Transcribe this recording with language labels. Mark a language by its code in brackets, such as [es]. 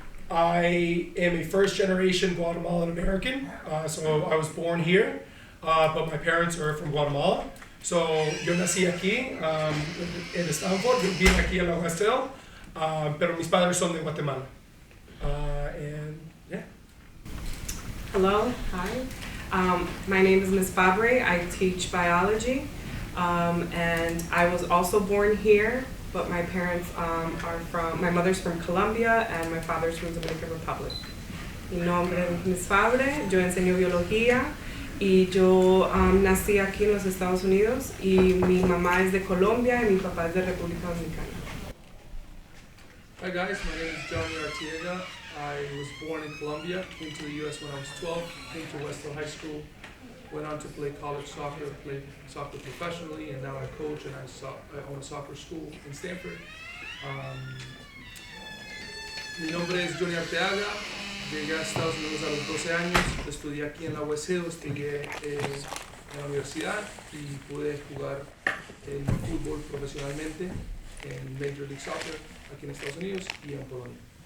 [en] I am a first-generation Guatemalan American, so I was born here, but my parents are from Guatemala. [es] So, yo nací aquí, en Stanford, yo vine aquí en la Westhill, pero mis padres son de Guatemala. [en] And yeah. Hello, hi. My name is Ms. Fabre. I teach biology, and I was also born here, but my parents my mother's from Colombia and my father's from Dominican Republic. [es] Mi nombre es Ms. Fabre, yo enseño biología y yo nací aquí en los Estados Unidos y mi mamá es de Colombia y mi papá es de República Dominicana. [en] Hi guys, my name is Arteaga. I was born in Colombia, came to the U.S. when I was 12, came to Westhill High School, went on to play college soccer, played soccer professionally, and now I coach and I own a soccer school in Stanford. [es] Mi nombre es Arteaga, llegué a Estados Unidos a los 12 años, estudié aquí en la Westhill, estudié en la universidad y pude jugar el fútbol profesionalmente en Major League Soccer aquí en Estados Unidos y en Polonia.